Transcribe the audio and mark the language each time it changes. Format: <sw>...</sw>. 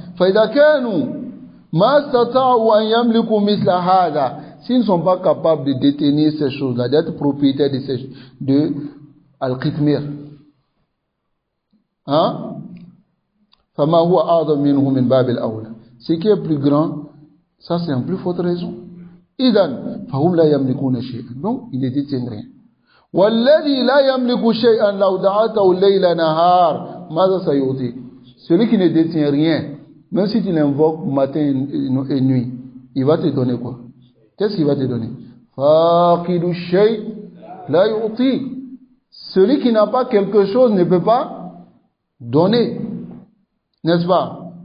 <ar>فإذا كانوا ما استطاعوا أن يملكوا مثل هذا,</ar> <fr>s'ils ne sont pas capables de détenir ces choses-là, d'être propriétaires de ces de al-qitmir,</fr> <ar>فما هو أعظم منه من باب الأولى,</ar> <fr>ce qui est plus grand, ça c'est en plus forte raison.</fr> <ar>إذن فهم لا يملكون شيئا,</ar> <fr>donc ils ne détiennent rien.</fr> <ar>والذي لا يملك شيئا لو دعته الليل نهار ماذا سيعطيك?</ar> <fr>Celui qui ne détient rien, même si tu l'invoques matin et nuit, il va te donner quoi? Qu'est-ce qu'il va te donner?</fr> <ar>فاقد الشيء لا يعطي.</ar> <fr>Celui qui n'a pas quelque chose ne peut pas donner, n'est-ce pas?</fr>